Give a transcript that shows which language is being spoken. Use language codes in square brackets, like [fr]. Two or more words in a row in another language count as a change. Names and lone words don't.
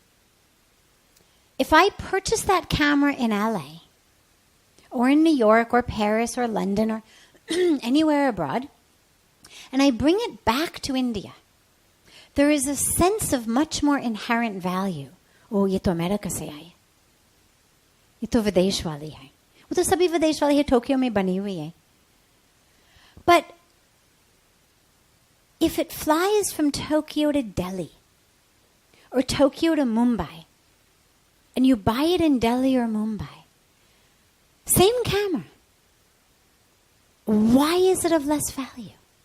[en] If I purchase that camera in LA, or in New York, or Paris, or London, or anywhere abroad, and I bring it back to India, there is a sense of much more inherent value. [hi] ओह, ये तो अमेरिका से आए। ये तो विदेश वाली है. वो तो सभी विदेश वाले ये टोक्यो में बनी हुई है. [en] But if it flies from Tokyo to Delhi or Tokyo to Mumbai, and you buy it in Delhi or Mumbai, same camera, why is it of less value?